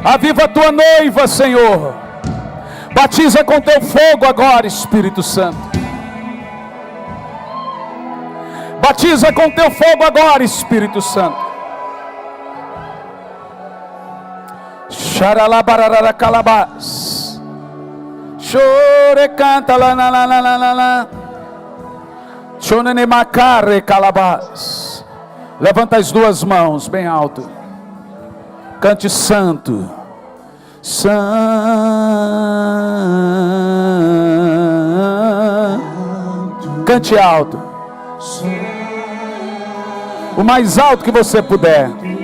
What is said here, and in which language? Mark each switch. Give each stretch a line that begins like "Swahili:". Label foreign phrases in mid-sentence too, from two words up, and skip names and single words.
Portuguese: Aviva a tua noiva, Senhor. Batiza com teu fogo agora, Espírito Santo. Batiza com teu fogo agora, Espírito Santo. Xaralabarara calabás. Chore canta la la la la la la. Chonene macare calabás. Levanta as duas mãos bem alto. Cante santo. Santo. Cante alto. O mais alto que você puder.